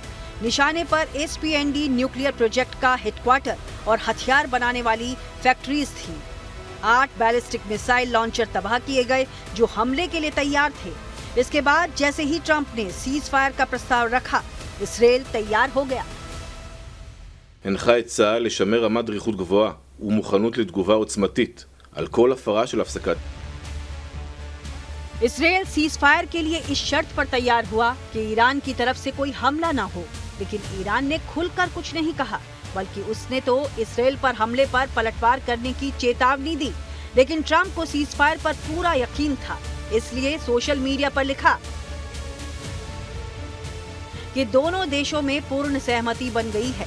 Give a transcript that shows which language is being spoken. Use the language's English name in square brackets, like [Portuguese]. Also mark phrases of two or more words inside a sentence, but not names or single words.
[Hindi] निशाने पर एसपीएनडी [English] nuclear project [Hindi] का हेडक्वार्टर और हथियार बनाने वाली फैक्ट्रीज थी। 8 [English] ballistic missile launcher [Hindi] तबाह किए गए जो हमले के लिए तैयार थे। इसके बाद जैसे ही ट्रंप ने [English] cease fire [Hindi] का प्रस्ताव रखा, इसराइल तैयार हो गया। [Hebrew] הנחה את צה"ל לשמר רמת דריכות גבוהה ומוכנות לתגובה עוצמתית על כל הפרה של הפסקת. [Hindi] इसराइल [English] cease fire [Hindi] के लिए इस शर्त पर तैयार हुआ कि ईरान की तरफ से कोई हमला ना हो, लेकिन ईरान ने खुलकर कुछ नहीं कहा, बल्कि उसने तो इसराइल पर हमले पर पलटवार करने की चेतावनी दी। लेकिन ट्रंप को [English] cease fire [Hindi] पर पूरा यकीन था, इसलिए [English] social media [Hindi] पर लिखा कि दोनों देशों में पूर्ण सहमति बन गई है।